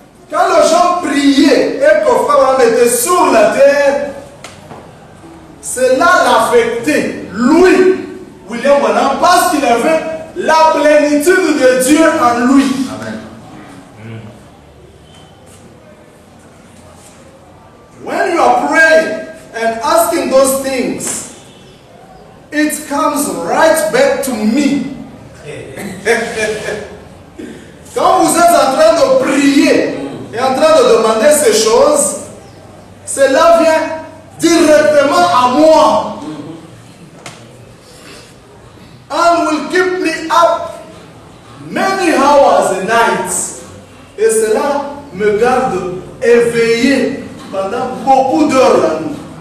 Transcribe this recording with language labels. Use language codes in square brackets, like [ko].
[fr] Quand les gens priaient et que Pharaon était sur la terre, cela l'affectait, lui, William Branham, parce qu'il avait la plénitude de Dieu en lui. Amen. [en] When you are praying and asking those things, it comes right back to me. [fr] Quand vous êtes en train de prier et en train de demander ces choses, cela vient directement à moi. [en] And will keep me up many hours and nights. [fr] Et cela me garde éveillé pendant beaucoup d'heures la nuit.